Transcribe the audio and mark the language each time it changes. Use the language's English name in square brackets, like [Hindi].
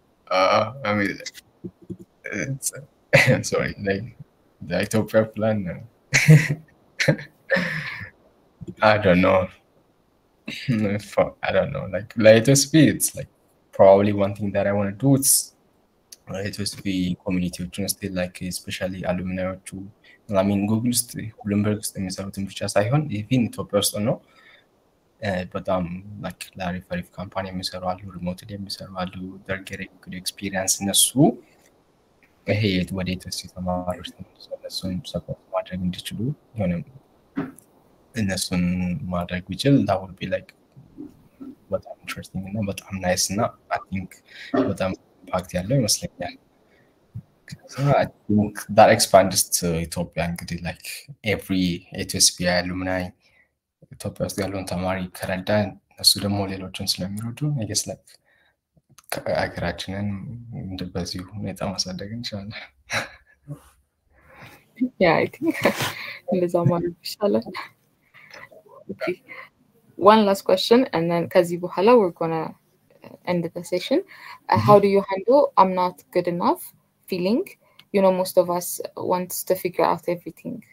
[English] I mean, sorry, like the Ethiopia plan. I don't know. I don't know. Like ETSP, it's like probably one thing that I want to do. ETSP community still like especially alumni to I mean [Amharic] Google ውስጥ Bloomberg ውስጥ የሚሰሩትን ብቻ ሳይሆን even ኢትዮጵያ ውስጥ ነው በጣም like ለአሪፍ ካምፓኒ የሚሰሩ አሉ ሪሞትሊ የሚሰሩ አሉ [English] they're getting good experience [Amharic] እነሱ ይሄ ወደ ETSP ተማሪዎች እነሱን ሰፖርት ማድረግ እንዲችሉ የሆነ እነሱን ማድረግ ቢችል [English] that would be like በጣም interesting እና በጣም nice እና I think በጣም impact [Amharic] ያለው ይመስለኛል። [English] So I think that expands to Ethiopia እንግዲህ like every ETSP alumni [Amharic] ኢትዮጵያ ውስጥ ያለውን ተማሪ ከረዳን እሱ ደግሞ ሌሎችን ስለሚረዱ [English] I guess like [Amharic] ሀገራችንን በዚሁ ሁኔታ ማሳደግ እንችላለን። [English] Yeah, I think [Amharic] እንደዛ ማለት ይሻላል። [English] Okay. One last question, and then [Amharic] ከዚህ በኋላ [English] we're gonna end the session. How do you handle I'm not good enough feeling? You know, most of us wants to figure out everything.